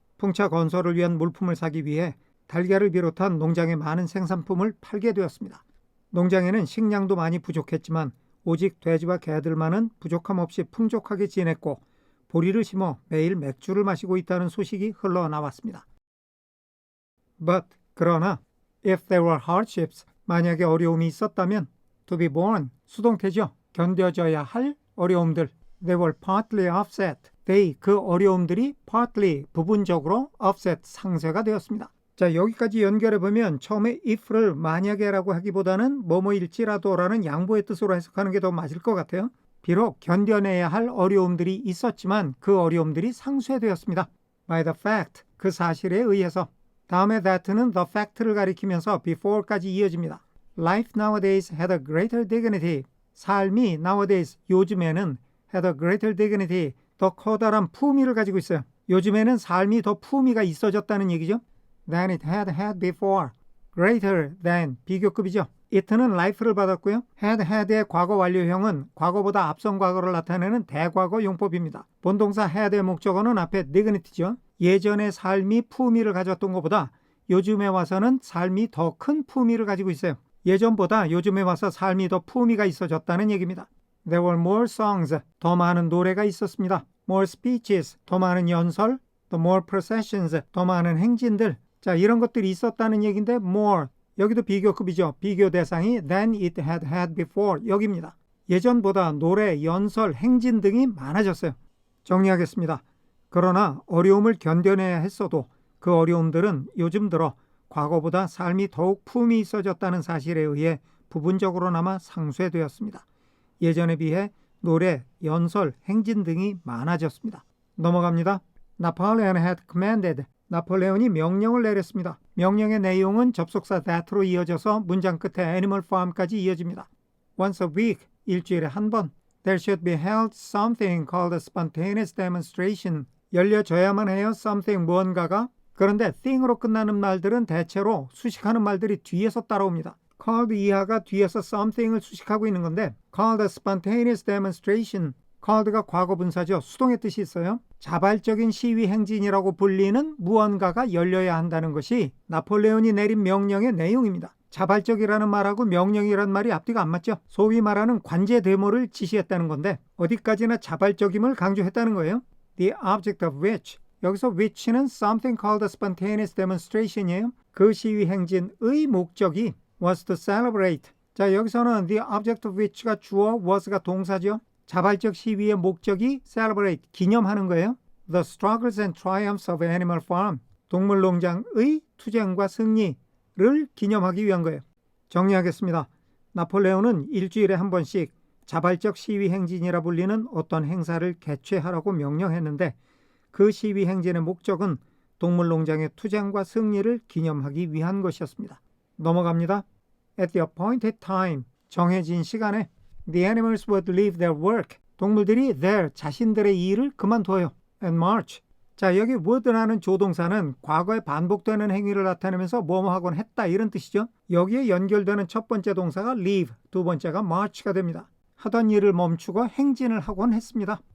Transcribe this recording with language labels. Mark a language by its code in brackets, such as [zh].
[ko] 풍차 건설을 위한 물품을 사기 위해 달걀을 비롯한 농장의 많은 생산품을 팔게 되었습니다. 농장에는 식량도 많이 부족했지만 오직 돼지와 개들만은 부족함 없이 풍족하게 지냈고 보리를 심어 매일 맥주를 마시고 있다는 소식이 흘러나왔습니다. [en] But 그러나 if there were hardships [ko] 만약에 어려움이 있었다면 [en] to be borne [ko] 수동태죠. 견뎌져야 할 어려움들 [en] they were partly offset they [ko] 그 어려움들이 partly 부분적으로 offset 상쇄가 되었습니다. 자, 여기까지 연결해보면 처음에 if를 만약에라고 하기보다는 뭐뭐일지라도라는 양보의 뜻으로 해석하는 게 더 맞을 것 같아요. 비록 견뎌내야 할 어려움들이 있었지만 그 어려움들이 상쇄되었습니다. [en] by the fact [ko] 그 사실에 의해서 다음에 that는 the fact를 가리키면서 before까지 이어집니다. [en] Life nowadays had a greater dignity 삶이 nowadays 요즘에는 had a greater dignity [ko] 더 커다란 품위를 가지고 있어요. 요즘에는 삶이 더 품위가 있어졌다는 얘기죠. [en] than it had had before. greater than 비교급이죠. [ko] it는 life를 받았고요. had의 과거 완료형은 과거보다 앞선 과거를 나타내는 대과거 용법입니다. 본동사 had의 목적어는 앞에 dignity죠. 예전의 삶이 품위를 가졌던 것보다 요즘에 와서는 삶이 더 큰 품위를 가지고 있어요. 예전보다 요즘에 와서 삶이 더 품위가 있어졌다는 얘기입니다. [en] There were more songs, [ko] 더 많은 노래가 있었습니다. [en] More speeches, [ko] 더 많은 연설, [en] the more processions, [ko] 더 많은 행진들. 자, 이런 것들이 있었다는 얘기인데 more, 여기도 비교급이죠. 비교 대상이 [en] than it had had before, [ko] 여기입니다. 예전보다 노래, 연설, 행진 등이 많아졌어요. 정리하겠습니다. 그러나 어려움을 견뎌내야 했어도 그 어려움들은 요즘 들어 과거보다 삶이 더욱 품이 있어졌다는 사실에 의해 부분적으로나마 상쇄되었습니다. 예전에 비해 노래, 연설, 행진 등이 많아졌습니다. 넘어갑니다. [en] Napoleon had commanded. [ko] 나폴레온이 명령을 내렸습니다. 명령의 내용은 접속사 that로 이어져서 문장 끝에 animal farm까지 이어집니다. [en] Once a week, [ko] 일주일에 한 번. [en] There should be held something called a spontaneous demonstration. [ko] 열려져야만 해요. something 무언가가. 그런데 thing으로 끝나는 말들은 대체로 수식하는 말들이 뒤에서 따라옵니다. called 이하가 뒤에서 something을 수식하고 있는 건데 [en] called a spontaneous demonstration. [ko] called가 과거분사죠. 수동의 뜻이 있어요. 자발적인 시위 행진이라고 불리는 무언가가 열려야 한다는 것이 나폴레온이 내린 명령의 내용입니다. 자발적이라는 말하고 명령이라는 말이 앞뒤가 안 맞죠. 소위 말하는 관제 대모를 지시했다는 건데 어디까지나 자발적임을 강조했다는 거예요. [en] The object of which 여기서 which는 something called a spontaneous demonstration이에요. [ko] 그 시위 행진의 목적이 [en] was to celebrate. [ko] 자, 여기서는 the object of which가 주어, was가 동사죠. 자발적 시위의 목적이 celebrate, 기념하는 거예요. [en] The struggles and triumphs of Animal Farm, [ko] 동물농장의 투쟁과 승리를 기념하기 위한 거예요. 정리하겠습니다. 나폴레온은 일주일에 한 번씩 자발적 시위 행진이라 불리는 어떤 행사를 개최하라고 명령했는데 그 시위 행진의 목적은 동물농장의 투쟁과 승리를 기념하기 위한 것이었습니다. 넘어갑니다. [en] At the appointed time, [ko] 정해진 시간에 [en] The animals would leave their work. [ko] 동물들이 their, 자신들의 일을 그만둬요. [en] And march. [ko] 자, 여기 would라는 조동사는 과거에 반복되는 행위를 나타내면서 뭐뭐 하곤 했다 이런 뜻이죠. 여기에 연결되는 첫 번째 동사가 leave, 두 번째가 march가 됩니다. 하던 일을 멈추고 행진을 하곤 했습니다.